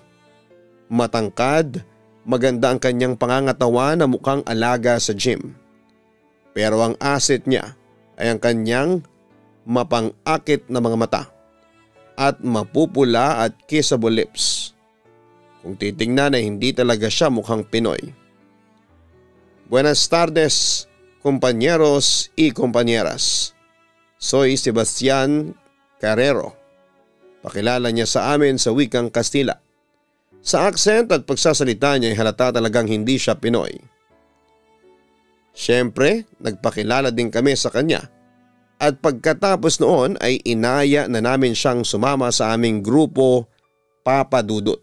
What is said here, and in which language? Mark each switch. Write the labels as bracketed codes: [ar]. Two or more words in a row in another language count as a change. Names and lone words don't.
[tl] Matangkad, maganda ang kanyang pangangatawan na mukhang alaga sa gym. Pero ang asset niya ay ang kanyang mapang-akit na mga mata at mapupula at [en] kissable lips. [tl] Kung titingnan ay hindi talaga siya mukhang Pinoy. [es] Buenas tardes, compañeros y compañeras. Soy Sebastian Carrero. [tl] Pakilala niya sa amin sa wikang Kastila. Sa accent at pagsasalita niya ay halata talagang hindi siya Pinoy. Siyempre, nagpakilala din kami sa kanya at pagkatapos noon ay inaya na namin siyang sumama sa aming grupo Papa Dudut.